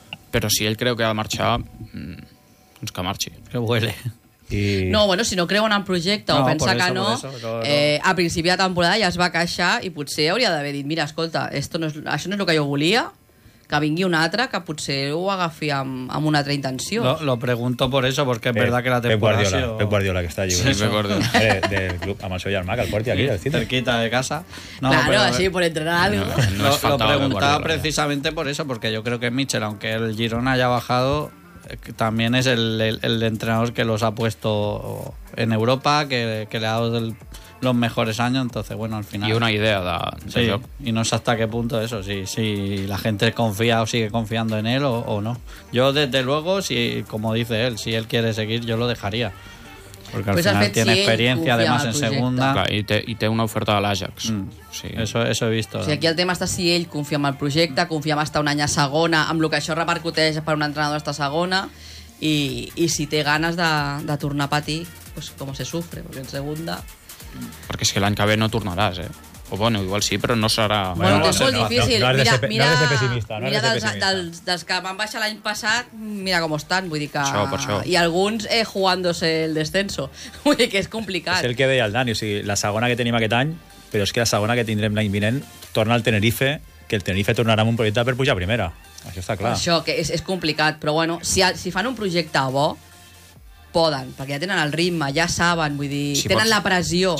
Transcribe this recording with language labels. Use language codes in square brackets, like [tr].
[ca] Però si ell creu que ha de marxar, doncs que marxi. [es] Que huele. [ca] I... No, bueno, si no creuen en projecte no, o pensa que no, a principi de temporada ja es va queixar i potser hauria d'haver dit, mira, escolta, [es] esto no es, [ca] això no és el que jo volia, que vingui un altre que potser ho agafi amb una altra intenció. [es] No, lo pregunto por eso, porque es verdad que la temporada... [ca] Pep Guardiola, que està allí. Sí, Pep Guardiola. Del club, amb el seu germà, que el porti aquí. Sí, [es] cerquita de casa. No, claro, pero, sí, por entrenar. No, no es lo preguntaba precisamente por eso, porque yo creo que Michel, aunque el Girona haya bajado... también es el entrenador que los ha puesto en Europa, que le ha dado los mejores años, entonces bueno, al final... Y una idea de sí, y no sé hasta qué punto eso, si la gente confía o sigue confiando en él o no. Yo desde luego, si como dice él, si él quiere seguir, yo lo dejaría. Porque al pues final tiene si experiencia además en segunda. [ca] Clar, y te una oferta de l'Ajax. Sí. [es] Eso he visto. [ca] O sigui, aquí el tema està si ell confia en el projecte, confia en estar un any a segona, amb el que això repercuteix per un entrenador estar a segona, i si té ganes de tornar a patir, pues com [es] se sufre, [ca] perquè en segunda... Perquè és que l'any que ve no tornaràs, eh? O bueno, igual sí, però no serà... Bueno, és molt difícil. No, mira, no has de ser pessimista. No mira, ser pessimista. Dels que van baixar l'any passat, mira com estan. Vull dir que... Això. [es] I alguns jugándose el descenso. [ca] Vull dir que és complicat. És el que deia el Dani. O sigui, la segona que tenim aquest any, però és que la segona que tindrem l'any vinent, torna al Tenerife, que el Tenerife tornarà amb un projecte per pujar a primera. Això està clar. Això, que és complicat. Però bueno, si fan un projecte bo... poden, perquè ja tenen el ritme, ja saben, vull dir, si tenen pots, la pressió.